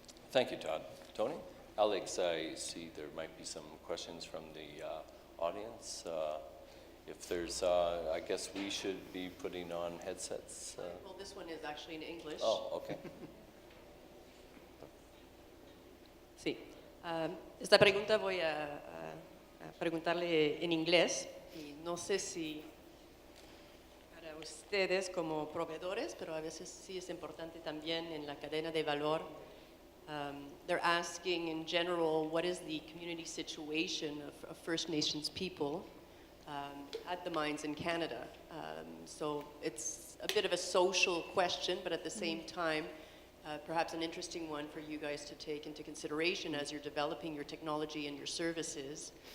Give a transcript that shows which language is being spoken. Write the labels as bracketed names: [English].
[English] Thank you, Todd. Tony? Alex, I see there might be some questions from the audience. If there's, I guess we should be putting on headsets. Well, this one is actually in English. Oh, okay. [Spanish] Sí. Esta pregunta voy a preguntarle en inglés y no sé si para ustedes como proveedores, pero a veces sí es importante también en la cadena de valor. [English] They're asking in general, what is the community situation of First Nations people at the mines in Canada? So it's a bit of a social question, but at the same time, perhaps an interesting one for you guys to take into consideration as you're developing your technology and your services.